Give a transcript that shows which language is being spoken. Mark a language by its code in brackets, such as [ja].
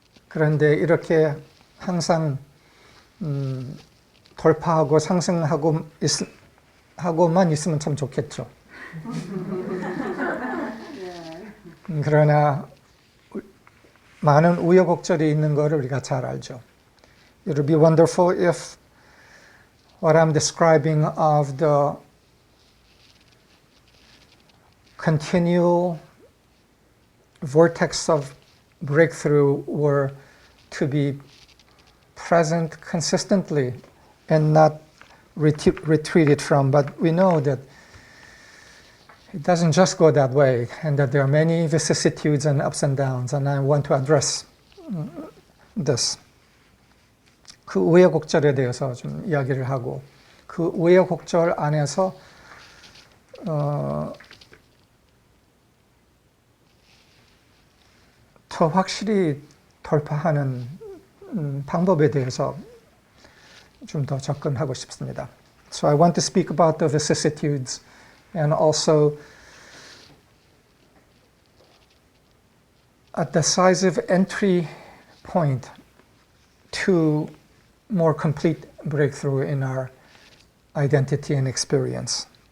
[ko] 그런데 이렇게 항상 돌파하고 상승하고만 있으면 참 좋겠죠. 그러나 많은 우여곡절이 있는 것을 우리가 잘 알죠. [en] It would be wonderful if what I'm describing of the continual vortex of breakthrough were to be present consistently and not retreated from. But we know that it doesn't just go that way, and that there are many vicissitudes and ups and downs, and I want to address this. [ko] 그 우여곡절에 대해서 좀 이야기를 하고, 그 우여곡절 안에서 더 확실히 돌파하는 방법에 대해서 좀 더 접근하고 싶습니다. [en] So I want to speak about the vicissitudes and also a decisive entry point to more complete breakthrough in our identity and experience.